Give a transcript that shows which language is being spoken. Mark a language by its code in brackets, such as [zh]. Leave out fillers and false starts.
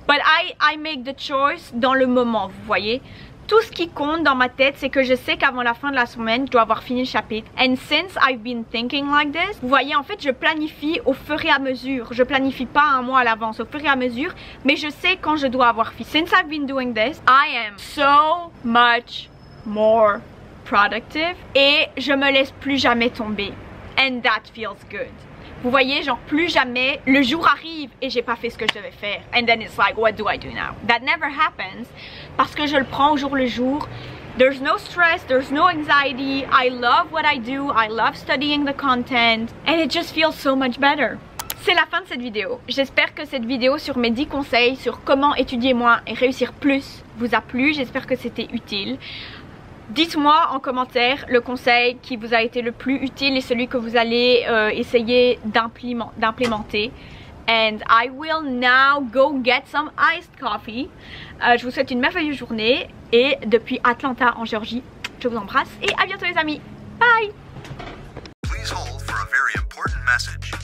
[en] But I make the choice [fr] dans le moment, vous voyez. Tout ce qui compte dans ma tête, c'est que je sais qu'avant la fin de la semaine, je dois avoir fini le chapitre. [en] And since I've been thinking like this, [fr] vous voyez, en fait, je planifie au fur et à mesure. Je planifie pas un mois à l'avance, au fur et à mesure, mais je sais quand je dois avoir fini. [en] Since I've been doing this, I am so much more productive [fr] et je me laisse plus jamais tomber. [en] And that feels good. [fr] Vous voyez, genre plus jamais le jour arrive et j'ai pas fait ce que je devais faire. [en] And then it's like, what do I do now? That never happens [fr] parce que je le prends au jour le jour. [en] There's no stress, there's no anxiety. I love what I do. I love studying the content and it just feels so much better. [fr] C'est la fin de cette vidéo. J'espère que cette vidéo sur mes 10 conseils sur comment étudier moins et réussir plus vous a plu. J'espère que c'était utile. Dites-moi en commentaire le conseil qui vous a été le plus utile et celui que vous allez essayer d'implémenter. [en] And I will now go get some iced coffee. [fr] Je vous souhaite une merveilleuse journée et depuis Atlanta en Géorgie, je vous embrasse et à bientôt les amis. Bye! [en] Please hold for a very important message.